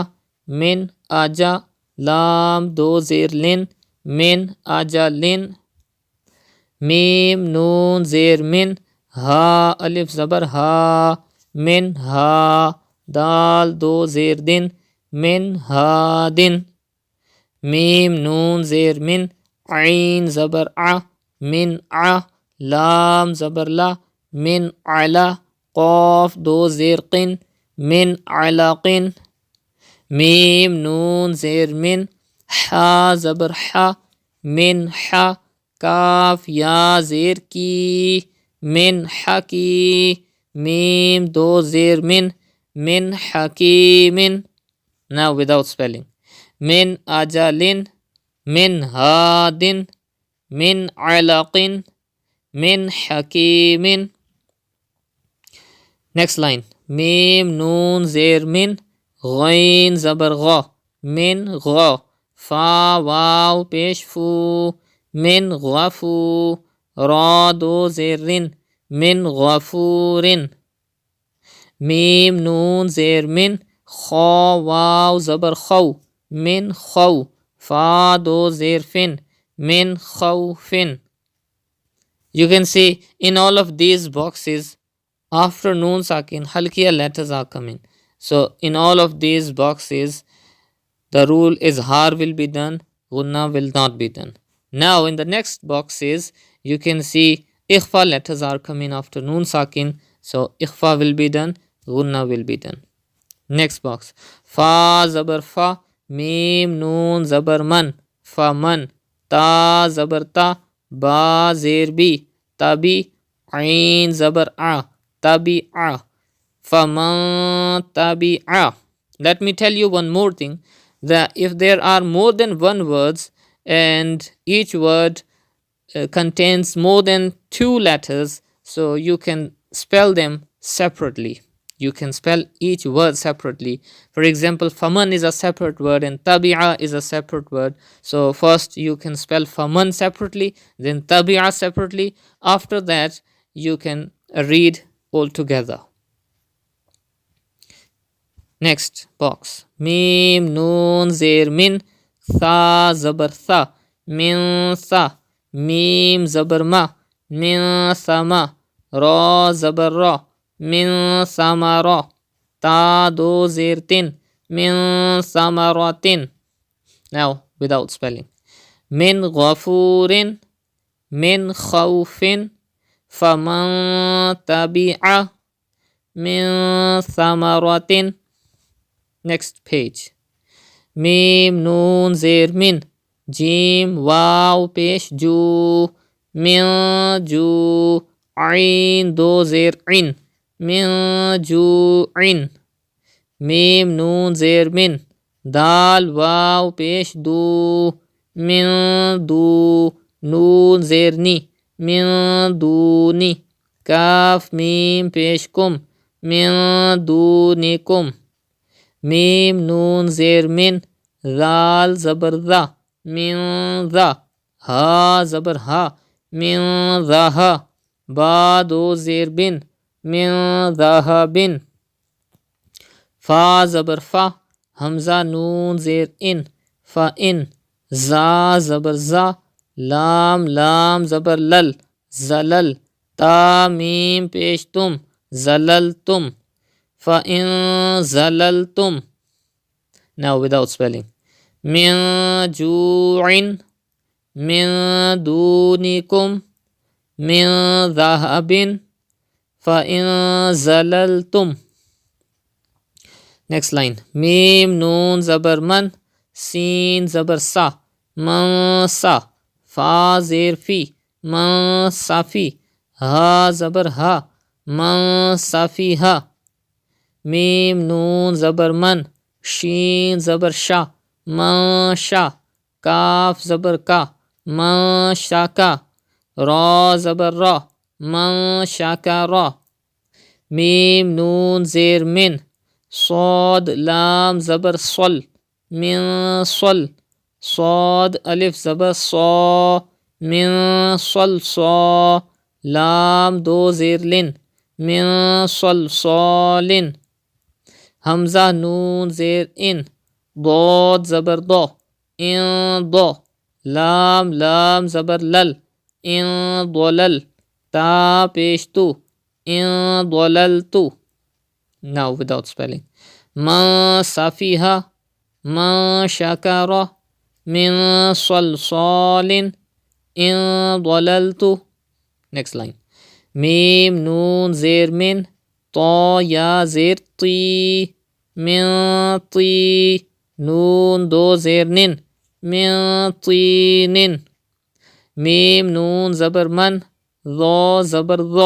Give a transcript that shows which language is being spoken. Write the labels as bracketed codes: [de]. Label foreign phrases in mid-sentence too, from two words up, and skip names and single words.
[ur] من، اجا۔ لام، دو، زیر، لن. [ar] من، اجا، لن. [ur] میم، نون، زیر، من. ہا، الف، زبر، ہا۔ من، ہا. دال، دو، زیر، دن۔ من، ہا، دن. میم، نون, زیر، من۔ عین، زبر، عا. من، عا۔ لام، زبر، لا. [ar] من، علا. [ur] قاف، دو، زیر، قن۔ من، علا، قن. میم، نون، زیر، من۔ ہا، زبر، ہا. [ar] من، ها. [ur] کاف، یا، زیر، کی. من، حکی۔ میم، دو، زیر، من. [ar] من، حكيمٍ. [en] Now without spelling. [ar] من، أجلٍ. من، هادٍ. من، علقٍ. من، حكيمٍ. [en] Next line. [ur] میم، نون، زیر، من. غین، زبر, Gha. من غا، فا واو پیش فو، من غفو، را دو زیر رن، من غفورن، میم نون زیر من، خا واو زبر خو، من خو، فا دو زیر فن، من خوفن. [en] You can see in all of these boxes after [ar] noon sakin halkiya [en] letters are coming. So in all of these boxes the rule is har will be done, gunna will not be done. Now in the next boxes you can see ikhfa letters are coming after [ar] noon sakin. [en] So ikhfa will be done, gunna will be done. Next box, [ur] فا زبر فا، میم نون زبر من، فا من، تا زبر تا، با زیر بی، تبی، عین زبر عا، تبی عا، فمن تبع. [en] Let me tell you one more thing, that if there are more than one words and each word contains more than two letters, so you can spell them separately. You can spell each word separately. For example, faman is a separate word and tabi'a is a separate word. So first you can spell faman separately, then tabi'a separately. After that you can read all together. Next box, [ur] میم نون زیر من، ثا زبر ثا، من ثا, میم زبر ما، من ثما، را زبر را، من ثمرا، تا دو زیر تن، من ثمراتن. [en] Now without spelling, [ar] من غفورٍ، من خوفٍ، فمن تبع، من ثمراتٍ. [en] Next page, [ur] میم نون زیر من، جیم واؤ پیش جو، من جو، عین دو زیر عن، من جوعن، میم نون زیر من، دال واؤ پیش دو، من دو، نون زیر نی، من دونی، کاف میم پیش کم، من دونکم، میم نون زیر من، ذال زبر ذا، من ذا, ہا زبر ہا، من ذہا، با دو زیر بن، من ذہبن، فا زبر فا، ہمزہ نون زیر ان، فان، ضاد زبر ضا, لام لام زبر لل، ضلل، تا میم پیش تم، ضللتم، فان ضللتم. [en] Now without spelling, [ar] من جوعٍ، من دونكم، من ذهبٍ، فإن ضللتم. [en] Next line, [ur] میم نون زبر من، سین زبر سا، من سا، فا زیر فی، من سفی، ہا زبر ہا، من سفی ہا، میم نون زبر من، شین زبر شا، من شا، کاف زبر کا، من شکا، را زبر را، من شکرا، میم نون زیر من, صاد لام زبر صل، من صل، صاد الف زبر صا، من صل صا، لام دو زیر لن، من صل صالن، حمزہ نون زیر ان، ضاد زبر ضا، ان ضا، لام لام زبر لل، ان ضلل، تا پیش تو، ان ضللتو. [en] Now without spelling, [ar] ما سفه، ما شكر، من صلصالٍ، إن ضللت. [en] Next line, [ur] میم نون زیر من، تا یا زیر تی، من تی، نون دو زیر نن، من تینن, میم نون زبر من، ظا زبر ظا,